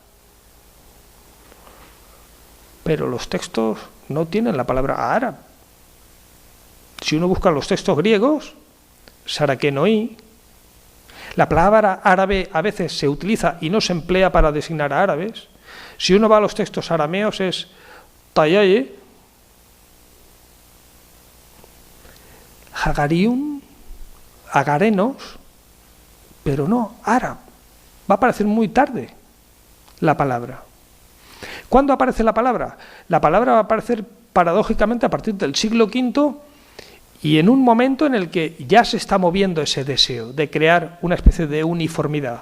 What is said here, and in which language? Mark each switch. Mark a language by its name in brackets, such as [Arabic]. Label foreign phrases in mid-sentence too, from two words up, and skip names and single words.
[Spanish] Pero los textos no tienen la palabra árabe. Si uno busca los textos griegos, sarrakenoi, la palabra árabe a veces se utiliza y no se emplea para designar a árabes. Si uno va a los textos arameos es tayaye, hagarium, agarenos, pero no árabe. Va a aparecer muy tarde la palabra. ¿Cuándo aparece la palabra? La palabra va a aparecer paradójicamente a partir del siglo V y en un momento en el que ya se está moviendo ese deseo de crear una especie de uniformidad.